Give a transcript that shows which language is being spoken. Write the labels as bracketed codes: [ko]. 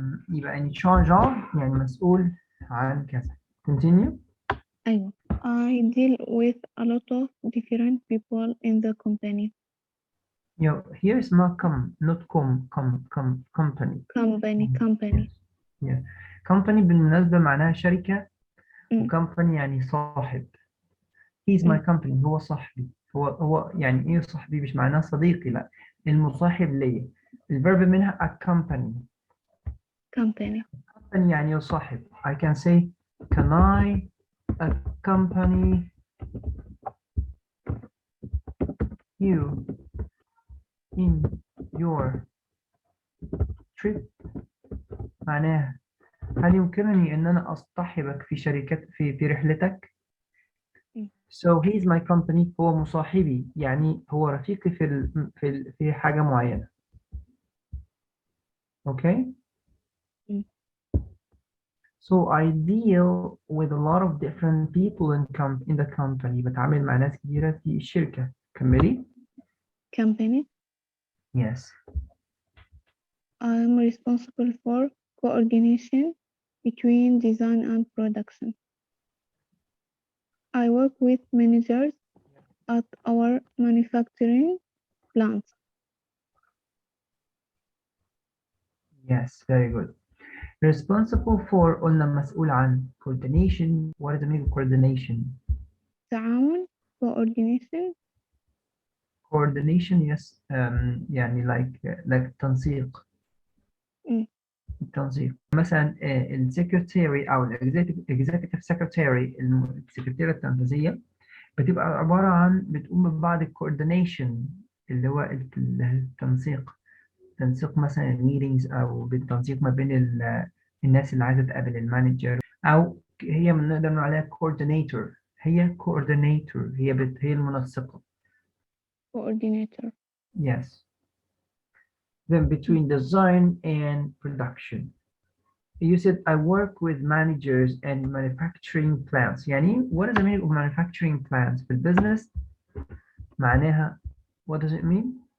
[ar] يبقى in charge of يعني مسؤول عن كذا. [en] Continue. [ar] أيوة. [en] I deal with a lot of different people in the company. Here is not not company. Company. Yeah. [ar] Company بالمناسبة معناها شركة وcompany يعني صاحب. [en] He's my company. هو صاحبي. [ar] هو يعني إيه صاحبي؟ مش معناه صديقي، لا، المصاحب ليا. الverb منها accompany. [en] Company. [ar] Company يعني يصاحب. [en] I can say can I accompany you in your trip. [ar] معناها هل يمكنني أن أنا أصطحبك في رحلتك؟ So he's my company. هو مصاحبي يعني هو رفيقي في حاجة معينة. [en] Okay. So I deal with a lot of different people in the company. [ar] بتعامل مع ناس كتيرة في الشركة. كملي. [en] Company. Yes. I'm responsible for coordination between design and production. I work with managers at our manufacturing plants. Yes, very good. [ar] Responsible for قلنا مسؤول عن coordination. [en] What does it mean coordination? [ar] تعاون. Coordination. [en] Coordination, yes. [ar] يعني like تنسيق. التنسيق. مثلا السكرتيري أو executive secretary السكرتيرة التنفيذية بتبقى عبارة عن بتقوم ببعض الكوردينيشن اللي هو التنسيق. تنسيق مثلا الميتينجز أو بالتنسيق ما بين الناس اللي عايزة تقابل المانجر، أو هي نقدر نقول عليها coordinator. هي coordinator. هي المنسقة. [en] Coordinator. Yes. Then between design and production. You said I work with managers and manufacturing plants. يعني what does it mean of manufacturing plants في البزنس؟ معناها what does it mean?